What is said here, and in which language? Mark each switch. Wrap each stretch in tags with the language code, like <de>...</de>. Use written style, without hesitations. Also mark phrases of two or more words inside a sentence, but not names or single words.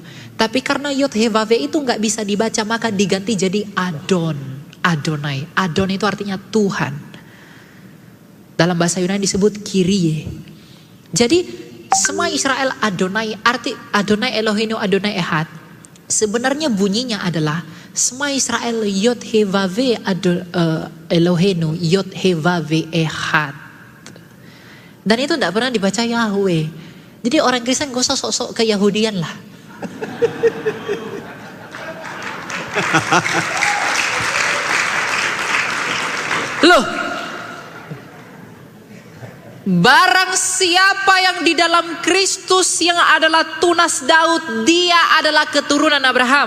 <id>Tapi karena</id> <he>יוד הא וו הא</he> <id>itu nggak bisa dibaca, maka diganti jadi Adon, Adonai. Adon itu artinya Tuhan. Dalam bahasa Yunani disebut Kyrie. Jadi semua Israel Adonai, arti</id> <he>אדני אלהינו אדני אחד.</he> <id>Sebenarnya bunyinya adalah semua Israel</id> <he>יוד הא וו הא אלהינו יוד הא וו הא אחד.</he> <id>Dan itu tidak pernah dibaca Yahweh. Jadi orang Kristen gak usah sok-sok ke Yahudian lah. Loh, barang siapa yang di dalam Kristus yang adalah tunas Daud, dia adalah keturunan Abraham.</id>